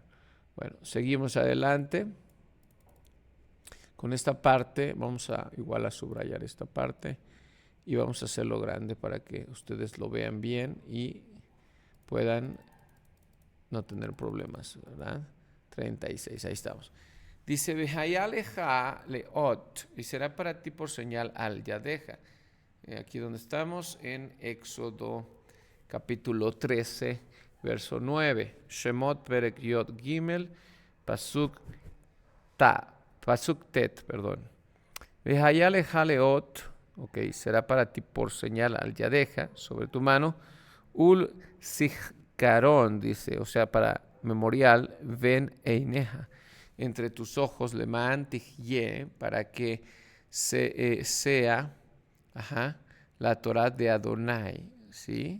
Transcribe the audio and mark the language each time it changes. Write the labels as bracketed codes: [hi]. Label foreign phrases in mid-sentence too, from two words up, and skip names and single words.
[es] Bueno, seguimos adelante. Con esta parte, vamos a igual a subrayar esta parte y vamos a hacerlo grande para que ustedes lo vean bien y puedan no tener problemas, ¿verdad? 36, ahí estamos. Dice, [he] והיה לך לאות, [es] y será para ti por señal [he] על ידך. [es] Aquí donde estamos, en Éxodo capítulo 13, verso 9. [he] שמות פרק יוד גימל, פסוק פסוק טית, [es] perdón. [he] והיה לך לאות, ok, será para ti por señal על ידך, sobre tu mano. ולזכרון, [es] dice, o sea, para memorial, [he] בין עיניך, [es] entre tus ojos, [he] למען תהיה, [es] para que sea, ajá, la Torah de Adonai, ¿sí?